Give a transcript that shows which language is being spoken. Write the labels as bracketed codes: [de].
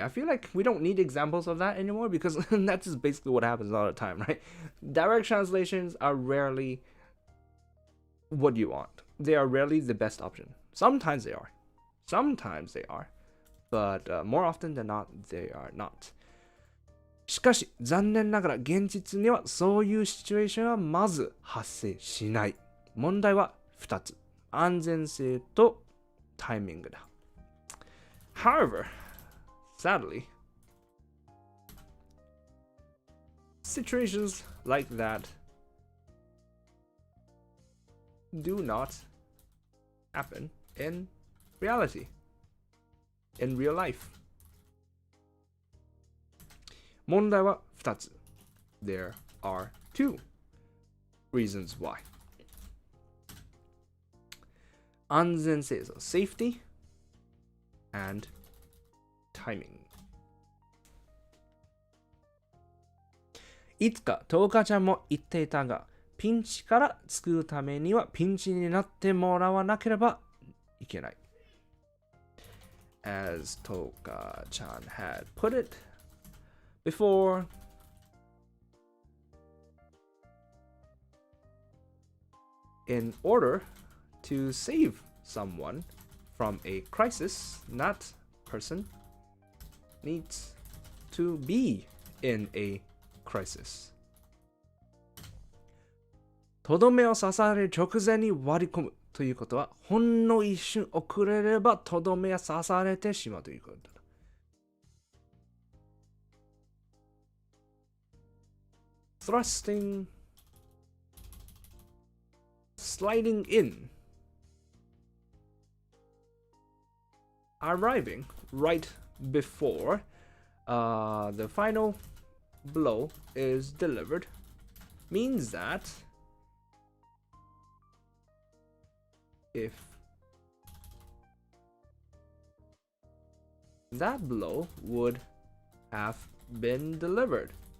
[en] I feel like we don't need examples of that anymore because that's just basically what happens all the time, right? Direct translations are rarely what you want. They are rarely the best option. Sometimes they are. Sometimes they are. But more often than not, they are not. [ja] しかし、残念ながら現実にはそういうシチュエーションはまず発生しない。問題は2つ。安全性とタイミングだ。 [en] However, sadly, situations like that do not happen in reality, in real life. [ja] 問題は2つ。 [en] There are two reasons why. 安全性、so safety and timing. [ja] いつかトウカちゃんも言っていたが、ピンチから救うためにはピンチになってもらわなければいけない。 [en] As Toka-chan had put it before, in order to save someone from a crisis, that person needs to be in a crisis. [ja] とどめを刺される直前に割り込むということは、ほんの一瞬遅れればとどめが刺されてしまうということだ。 [en] Thrusting, sliding in, arriving right before the final blow is delivered means that if that blow would have been delivered,